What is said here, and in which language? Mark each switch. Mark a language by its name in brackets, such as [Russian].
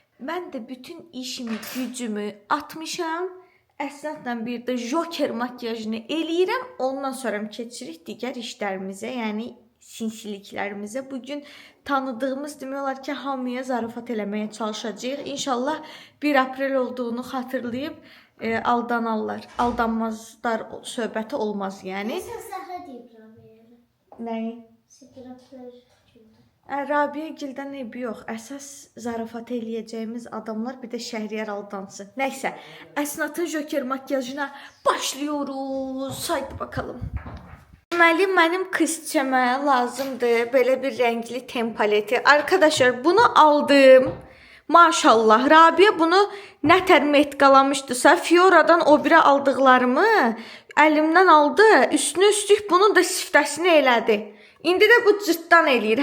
[Azerbaijani] Mən də bütün işimi, gücümü atmışam. Əsnadla bir də Joker makyajını eləyirəm. Ondan sonra keçirik digər işlərimizə, yəni sinsiliklərimizə. Bugün tanıdığımız demək olar ki, hamıya zarafat eləməyə çalışacağıq. İnşallah 1 aprel olduğunu xatırlayıb aldanarlar. Aldanmazlar söhbəti olmaz yəni. Sən səhra deyib Rabiyə. Nəyi? Sekretlər gündə. Rabiyə gildən eybi yox. Əsas zarafat eləyəcəyimiz adamlar bir də Şəhriyar aldansın. [Turkish] Nəysə, Əsnatın Joker makyajına başlıyoruz. Haydi bakalım. [Azerbaijani] Deməli, mənim qızçəmə lazımdır belə bir rəngli ten paleti. [Turkish] Arkadaşlar, bunu aldım. [Azerbaijani] Maşallah, Rabiyə bunu nətər metqalamışdısa, Fiora'dan o birə aldıqlarımı əlimdən aldı. Üstünə üstlük bunun da siftəsini elədi. İndi də bu cırtdan eləyir.